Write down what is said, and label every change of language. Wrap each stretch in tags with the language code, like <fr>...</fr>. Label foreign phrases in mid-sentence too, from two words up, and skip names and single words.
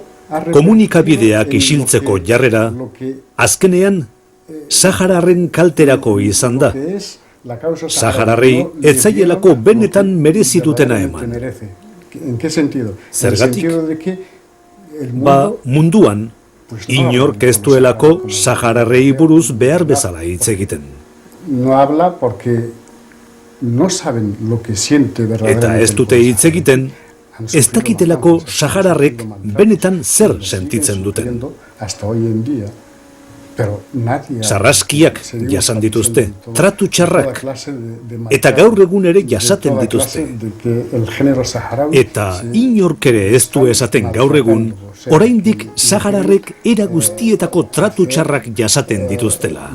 <eu>komunikabideak isiltzeko jarrera azkenean Sahararren kalterako izan da. Sahararrei ez zaielako benetan merezi dutena eman. Zergatik? Munduan inork ez duelako Sahararrei buruz behar bezala hitz egiten.</eu> <es>No habla porque no saben lo que siente verdaderamente.</es> <eu>Eta ez dute hitz egiten, ez dakitelako Sahararrek benetan zer sentitzen duten.</eu> <es>Hasta hoy en día.</es> <eu>Sarraskiak jasan dituzte, tratu txarrak, eta gaur egun ere jasaten dituzte. Eta inork ere ez du esaten gaur egun, oraindik Sahararrek era guztietako tratu txarrak jasaten dituztela.</eu>